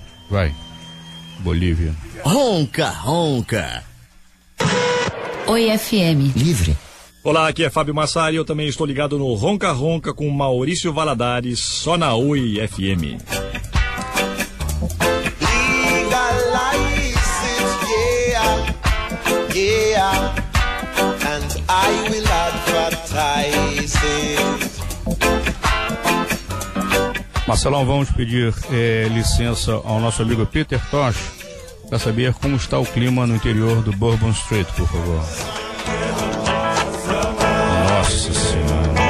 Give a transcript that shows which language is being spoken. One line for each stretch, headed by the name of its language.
Portuguese: Vai. Bolívia. Ronca, ronca. Oi, FM. Livre. Olá, aqui é Fábio Massari, eu também estou ligado no Ronca Ronca com Maurício Valadares, só na Oi FM.
English: Legalize it, yeah, yeah, and I will advertise it.
Portuguese: Marcelão, vamos pedir licença ao nosso amigo Peter Tosh para saber como está o clima no interior do Bourbon Street, por favor. Nossa Senhora.